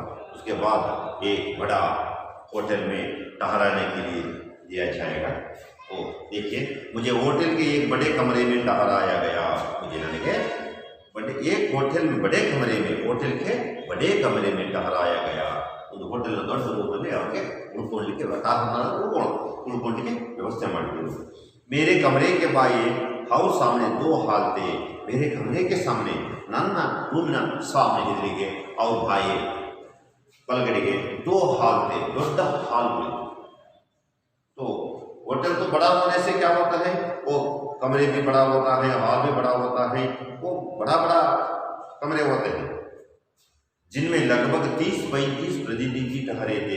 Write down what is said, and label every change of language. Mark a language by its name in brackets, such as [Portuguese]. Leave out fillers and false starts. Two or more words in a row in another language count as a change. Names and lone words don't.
[Hindi] उसके बाद एक बड़ा होटल में ठहराने के लिए दिया जाएगा। तो देखिए, मुझे होटल के एक बड़े कमरे में ठहराया गया। मुझे लगे एक होटल में बड़े कमरे में, होटल के बड़े कमरे में ठहराया गया। [Kannada] ಒಂದು ಹೋಟೆಲ್ ದೊಡ್ಡ ರೂಮಲ್ಲಿ ಅವರಿಗೆ ಉಳ್ಕೊಳ್ಳಿಕ್ಕೆ ಉಳ್ಕೊಳ್ಳಿಕ್ಕೆ ವ್ಯವಸ್ಥೆ ಮಾಡಿದ್ರು। [Hindi] मेरे कमरे के बाहर हाउस सामने 2 हाल थे। मेरे कमरे के सामने [Kannada] ನನ್ನ ರೂಮಿನ [Hindi] सामने ಎದುರಿಗೆ और [Kannada] ಬಾಯಿ ಬಲಗಡೆಗೆ [Hindi] 2 हाल थे, ದೊಡ್ಡ हाल में। तो होटल तो बड़ा होने से क्या होता है, वो कमरे भी बड़ा होता है, हॉल भी बड़ा होता है, वो बड़ा बड़ा कमरे होते हैं जिनमें लगभग 30-35 प्रतिनिधि ठहरे थे।